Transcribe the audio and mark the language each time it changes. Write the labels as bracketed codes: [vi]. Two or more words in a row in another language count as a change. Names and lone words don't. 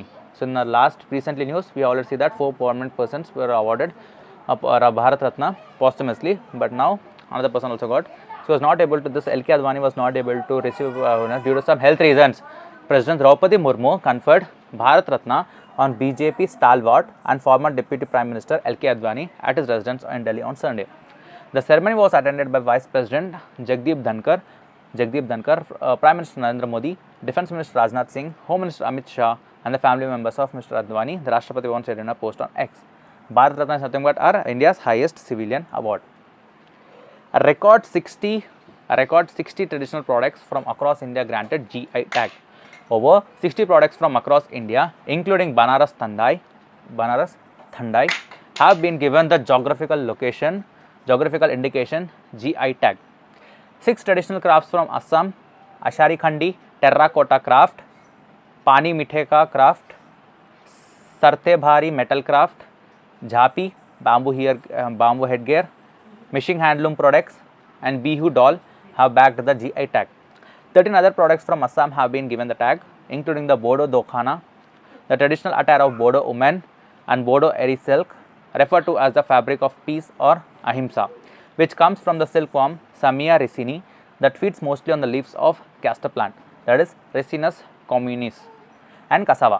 [en] So in the last recently news, we already see that 4 prominent persons were awarded Bharat Ratna posthumously, but now another person also got. She was not able to, this L.K. Advani was not able to receive due to some health reasons. President Draupadi Murmu conferred Bharat Ratna on BJP stalwart and former Deputy Prime Minister L.K. Advani at his residence in Delhi on Sunday. The ceremony was attended by Vice President Jagdeep Dhankar, Prime Minister Narendra Modi, Defence Minister Rajnath Singh, Home Minister Amit Shah, and the family members of Mr. Advani. The Rashtrapati once said in a post on X. Bharat Ratna is nothing but India's highest civilian award. A record 60 traditional products from across India granted GI tag. Over 60 products from across India, including Banaras Thandai, have been given the geographical indication GI tag. 6 traditional crafts from Assam, Ashari Khandi, terracotta craft, Pani Mitheka craft, Sarte Bhari metal craft, Jhapi, bamboo headgear, Mishing handloom products, and Bihu doll have bagged the GI tag. 13 other products from Assam have been given the tag, including the Bodo Dokhana, the traditional attire of Bodo women, and Bodo eri silk, referred to as the fabric of peace or ahimsa, which comes from the silkworm Samia ricini that feeds mostly on the leaves of castor plant, that is Ricinus communis, and cassava.